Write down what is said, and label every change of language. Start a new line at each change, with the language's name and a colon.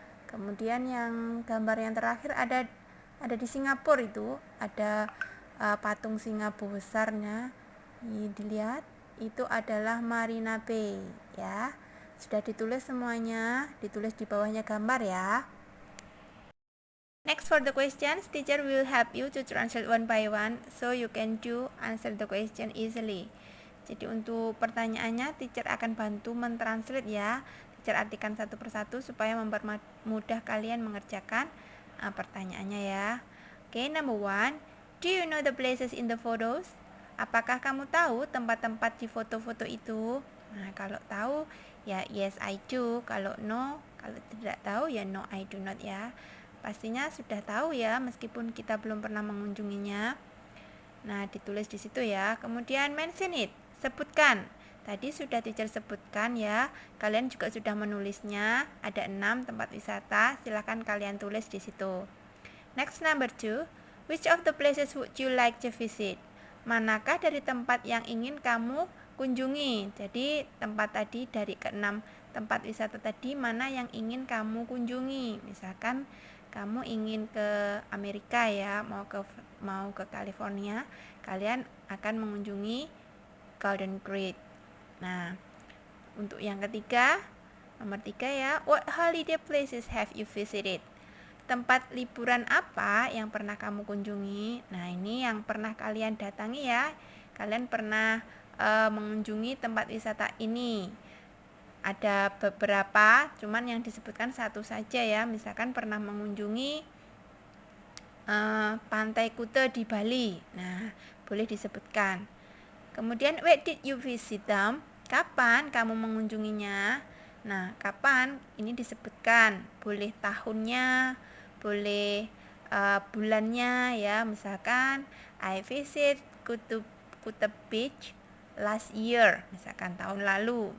Indonesian: Kemudian yang gambar yang terakhir ada di Singapura, itu ada patung singa besarnya. Ini dilihat, itu adalah Marina Bay ya. Sudah ditulis semuanya, ditulis di bawahnya gambar ya.
English: Next, for the questions, teacher will help you to translate one by one so you can answer the question easily.
Indonesian: Jadi untuk pertanyaannya teacher akan bantu mentranslate ya. Teacher artikan satu persatu supaya mempermudah kalian mengerjakan pertanyaannya ya.
English: Okay, number 1, do you know the places in the photos?
Indonesian: Apakah kamu tahu tempat-tempat di foto-foto itu? Nah, kalau tahu ya
English: yes I do,
Indonesian: kalau tidak tahu ya
English: no I do not
Indonesian: ya. Pastinya sudah tahu ya meskipun kita belum pernah mengunjunginya. Nah, ditulis di situ ya. Kemudian
English: mention it,
Indonesian: sebutkan. Tadi sudah teacher sebutkan ya. Kalian juga sudah menulisnya. Ada 6 tempat wisata, silahkan kalian tulis di situ.
English: Next, number 2, which of the places would you like to visit?
Indonesian: Manakah dari tempat yang ingin kamu kunjungi? Jadi tempat tadi dari ke-6 tempat wisata tadi, mana yang ingin kamu kunjungi? Misalkan kamu ingin ke Amerika ya, mau ke California, kalian akan mengunjungi Golden Gate. Nah, untuk yang ketiga, nomor 3 ya,
English: what holiday places have you visited?
Indonesian: Tempat liburan apa yang pernah kamu kunjungi? Nah, ini yang pernah kalian datangi ya. Kalian pernah mengunjungi tempat wisata ini. Ada beberapa, cuman yang disebutkan satu saja ya. Misalkan pernah mengunjungi Pantai Kuta di Bali. Nah, boleh disebutkan.
English: Kemudian, where did you visit them?
Indonesian: Kapan kamu mengunjunginya? Nah, kapan ini disebutkan. Boleh tahunnya, boleh bulannya ya.
English: Misalkan I visit Kuta Beach last year,
Indonesian: misalkan tahun lalu.